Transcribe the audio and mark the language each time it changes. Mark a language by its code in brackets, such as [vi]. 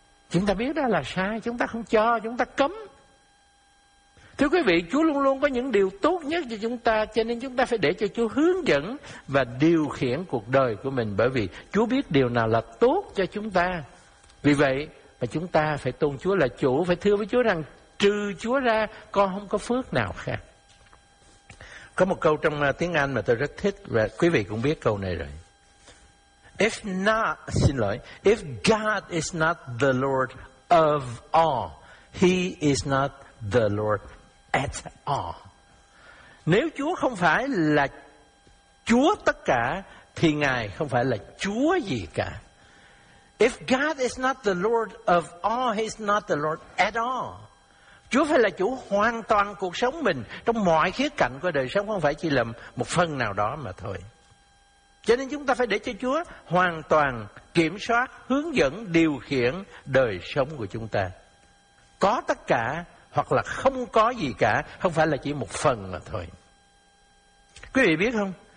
[vi] Chúng ta biết đó là sai, chúng ta không cho, chúng ta cấm. Thưa quý vị, Chúa luôn luôn có những điều tốt nhất cho chúng ta, cho nên chúng ta phải để cho Chúa hướng dẫn và điều khiển cuộc đời của mình, bởi vì Chúa biết điều nào là tốt cho chúng ta. Vì vậy mà chúng ta phải tôn Chúa là chủ, phải thưa với Chúa rằng trừ Chúa ra con không có phước nào khác. Có một câu trong tiếng Anh mà tôi rất thích, và quý vị cũng biết câu này rồi. [en] If God is not the Lord of all, He is not the Lord at all. [vi] Nếu Chúa không phải là Chúa tất cả, thì Ngài không phải là Chúa gì cả. [en] If God is not the Lord of all, He is not the Lord at all. [vi] Chúa phải là chủ hoàn toàn cuộc sống mình, trong mọi khía cạnh của đời sống, không phải chỉ là một phần nào đó mà thôi. Cho nên chúng ta phải để cho Chúa hoàn toàn kiểm soát, hướng dẫn, điều khiển đời sống của chúng ta. Có tất cả hoặc là không có gì cả, không phải là chỉ một phần mà thôi. Quý vị biết không?